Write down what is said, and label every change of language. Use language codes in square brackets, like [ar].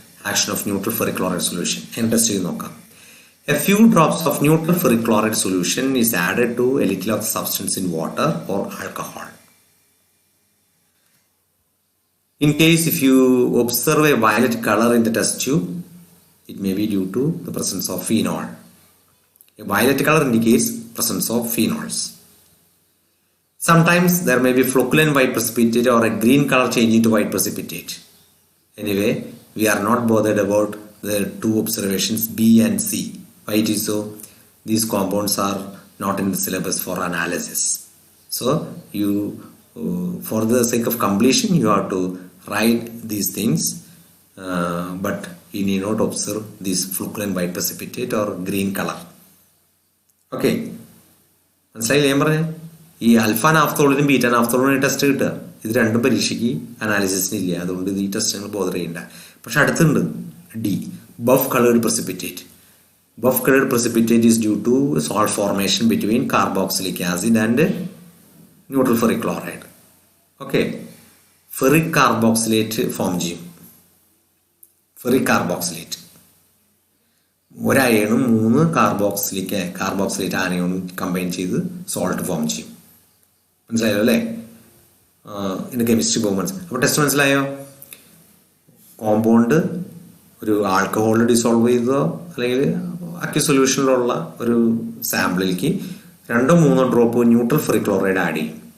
[ml] Action of neutral ferric chloride solution എങ്ങനെ test ചെയ്ത് നോക്കാം. [en] A few drops of neutral ferric chloride solution is added to a little of the substance in water or alcohol. In case if you observe a violet color in the test tube, it may be due to the presence of phenol. A violet color indicates presence of phenols. Sometimes there may be flocculant white precipitate or a green color changing to white precipitate. Anyway, we are not bothered about the two observations B and C. Why it is so? These compounds are not in the syllabus for analysis. So you, for the sake of completion, you have to write these things, but you need not observe this flocculant white precipitate or green color. [ml] Okay, മനസ്സിലായില്ലേ ഞാൻ പറഞ്ഞത്? ഈ alpha നാഫ്തോളിനും beta നാഫ്തോളിനും test കിട്ടുക, ഇത് രണ്ടും പരീക്ഷയ്ക്ക് അനാലിസിസിന് ഇല്ല. അതുകൊണ്ട് ഈ ടെസ്റ്റ് നിങ്ങൾ ബോധർ ചെയ്യണ്ട. പക്ഷെ അടുത്തുണ്ട് D, buff coloured precipitate. [en] Buff colored precipitate is due to salt formation between carboxylic acid and neutral ferric chloride. [ml] Okay, ferric carboxylate form ചെയ്യും. ഫെറിക് കാർബോക്സിലേറ്റ് ഒരു അയണും 3 കാർബോക്സിലേറ്റ് ആനയോണും കമ്പൈൻ ചെയ്ത് സോൾട്ട് ഫോം ചെയ്യും. മനസ്സിലായോ അല്ലേ? ഇതിന്റെ കെമിസ്ട്രി പോകുമ്പോൾ അപ്പോൾ ടെസ്റ്റ് മനസ്സിലായോ? കോമ്പൗണ്ട് ഒരു ആൽക്കഹോളിൽ ഡിസോൾവ് ചെയ്തതോ അല്ലെങ്കിൽ അക്യൂ സൊല്യൂഷനിലുള്ള ഒരു സാമ്പിളിലേക്ക് 2-3 ഡ്രോപ്പ് ന്യൂട്രൽ ഫെറിക്ലോറൈഡ് ആഡ് ചെയ്യും.